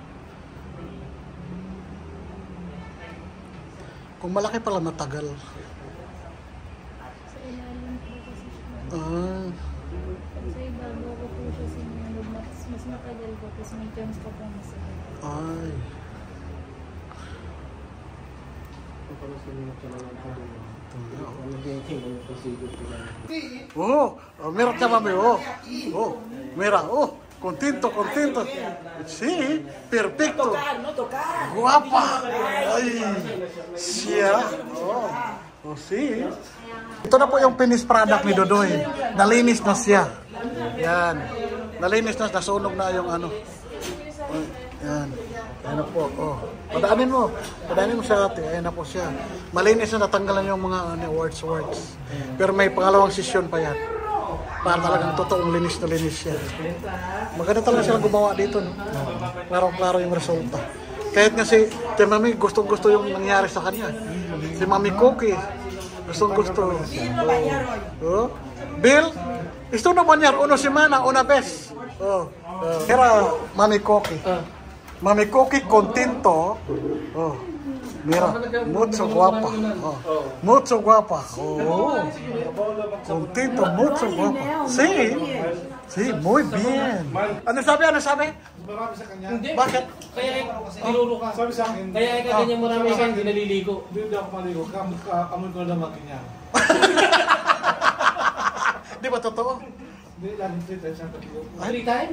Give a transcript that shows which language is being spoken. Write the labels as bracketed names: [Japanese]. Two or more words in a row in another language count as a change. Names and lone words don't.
[Filipino] Kung malaki pala matagal. Sa ilalim po kasi siya. Sa ibabaw ko po siya sinunod. Mas matagal po kasi may chance pa po masakit. Ay. [Spanish] Mira Tia Mami, mira, contento. Sí, perfecto. Guapa. [Filipino] Ay, siya. Sí. Ito na po yung finished product ni Dodoy. Nalinis na siya. Yan. Nalinis na, nasunog na yung ano. Yan. Ayan na po. Padaanin mo sa ate. Ayan na po siya. Malinis na, natanggalan yung mga warts. Pero may pangalawang session pa yan. Para talagang totoong linis na linis siya. Maganda talaga silang gumawa dito, no? Klaro yung resulta. Kahit nga si Mami, gustong-gusto yung nangyari sa kanya. Si Mami Cookie, gustong-gusto. [Spanish] Bill, gusto na banyar, uno semana, una vez. [Filipino] Kaya Mami Cookie. Mami Cookie, contento. [Spanish] Mira, mucho guapa. Mucho guapa. Contento, mucho guapa. Sí, muy bien. [Filipino] Ano sabi? Marami sa kanya. Hindi. Bakit? Kaya tinuro ka. Sabi sa akin, Kaya ganyan marami ka hindi naliligo. hindi ako maligo. Amoy ko na naman kanya. Di ba totoo? Hindi, lagi 3 times ang pag-igo. 3 times?